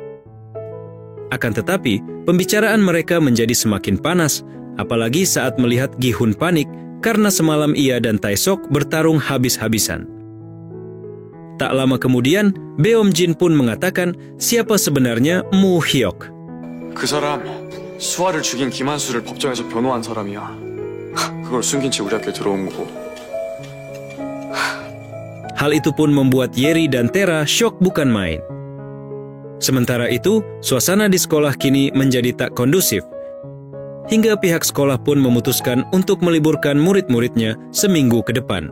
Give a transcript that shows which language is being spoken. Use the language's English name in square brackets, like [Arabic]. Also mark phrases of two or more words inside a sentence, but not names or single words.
[Indonesian] Akan tetapi, pembicaraan mereka menjadi semakin panas, apalagi saat melihat Gi-hun panik karena semalam ia dan Tae-sok bertarung habis-habisan. Tak lama kemudian, Beomjin pun mengatakan siapa sebenarnya Mo Hyok. [Korean] 그 사람 수아를 죽인 김한수를 법정에서 변호한 사람이야. 그걸 숨긴 채 우리 학교에 들어온 거고. [Indonesian] Hal itu pun membuat Yeri dan Tera syok bukan main. Sementara itu, suasana di sekolah kini menjadi tak kondusif. Hingga pihak sekolah pun memutuskan untuk meliburkan murid-muridnya seminggu ke depan.